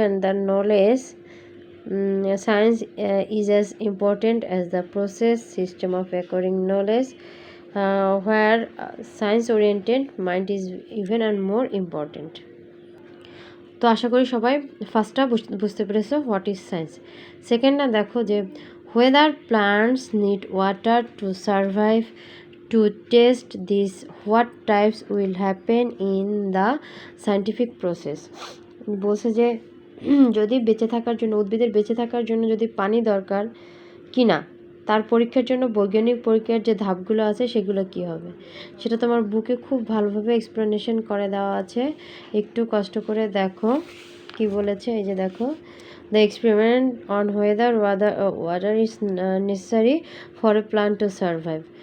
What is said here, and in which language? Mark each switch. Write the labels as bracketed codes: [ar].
[en] And the knowledge science is as important as the process system of acquiring knowledge, where science oriented mind is even and more important. [bn] তো আশা করি সবাই ফার্স্টটা বুঝতে পেরেছো [en] What is science. [bn] সেকেন্ডটা দেখো যে [en] whether plants need water to survive. To test this, what types will happen in the scientific process? [bn] বলছে যে যদি বেঁচে থাকার জন্য, উদ্ভিদের বেঁচে থাকার জন্য যদি পানি দরকার কি না, তার পরীক্ষার জন্য বৈজ্ঞানিক পরীক্ষার যে ধাপগুলো আছে সেগুলো কি হবে, সেটা তোমার বুকে খুব ভালোভাবে এক্সপ্লেনেশন করে দেওয়া আছে। একটু কষ্ট করে দেখো কি বলেছে। এই যে দেখো, [en] the experiment on whether water is necessary for a plant to survive.